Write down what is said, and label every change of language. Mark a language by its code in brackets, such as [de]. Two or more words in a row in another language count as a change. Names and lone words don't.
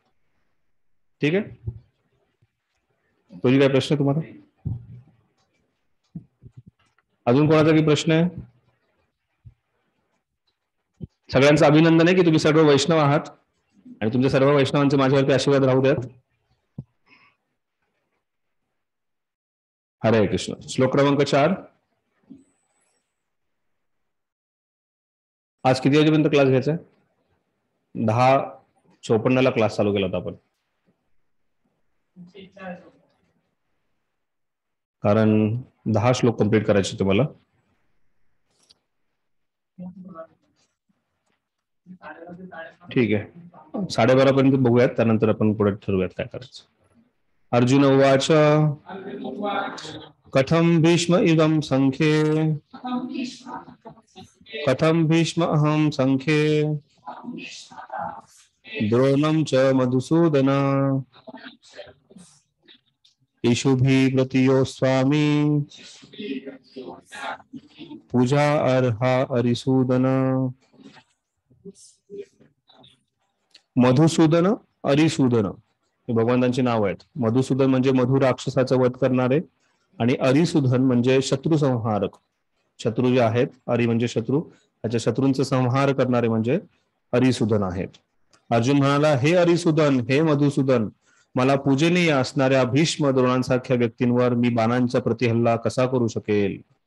[mr] ठीक आहे, तुझी काय प्रश्न तुम्हाला? अजून कोणाचा काही प्रश्न आहे? सगळ्यांचं अभिनंदन आहे की तुम्ही सर्व वैष्णव आहात आणि तुमच्या सर्व वैष्णवांचे माझ्यावरती आशीर्वाद राहू द्यात. हरे कृष्ण. श्लोक क्रमांक 4. आज किती वाजेपर्यंत क्लास घ्यायचा आहे? 10:54 क्लास चालू केला होता आपण, कारण 10 श्लोक कंप्लीट करायचे तुम्हाला. ठीक आहे, 12:30 पर्यंत बघूयात, त्यानंतर आपण पुढे ठरवूयात काय करायचं. [sa] अर्जुन उवाच कथम भीष्म इदं संख्ये कथम भीष्म अहं संख्ये द्रोणं च मधुसूदन इषुभिः प्रतियो स्वामी पूजा अर्हा अरिसूदन. [mr] मधुसूदन, अरिसूदन हे भगवंतांची नाव आहेत. मधुसूदन म्हणजे मधु राक्षसाचा वध करणारे आणि अरिसूदन म्हणजे शत्रू संहारक. शत्रू जे आहेत, अरि म्हणजे शत्रू, त्याच्या शत्रूंचा संहार करणारे म्हणजे अरिसूदन आहेत. अर्जुन म्हणाला, हे अरिसूदन, हे मधुसूदन, मला पूजनीय असणाऱ्या भीष्म द्रोणांसारख्या व्यक्तींवर मी बाणांचा प्रतिहल्ला कसा करू शकेल?